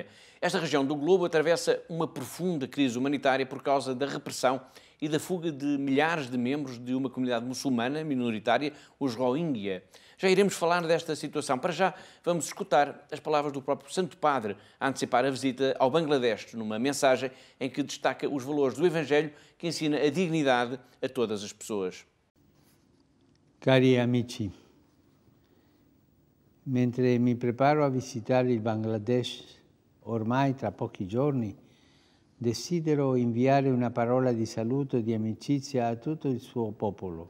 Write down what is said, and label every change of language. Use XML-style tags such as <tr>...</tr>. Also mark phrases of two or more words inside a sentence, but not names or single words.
<pt>Esta região do globo atravessa uma profunda crise humanitária por causa da repressão e da fuga de milhares de membros de uma comunidade muçulmana minoritária, os Rohingya. Já iremos falar desta situação. Para já, vamos escutar as palavras do próprio Santo Padre a antecipar a visita ao Bangladesh, numa mensagem em que destaca os valores do Evangelho que ensina a dignidade a todas as pessoas.</pt> <it>Cari amici, mentre mi preparo a visitare il Bangladesh, ormai tra pochi giorni, desidero inviare una parola di saluto e di amicizia a tutto il suo popolo.</it>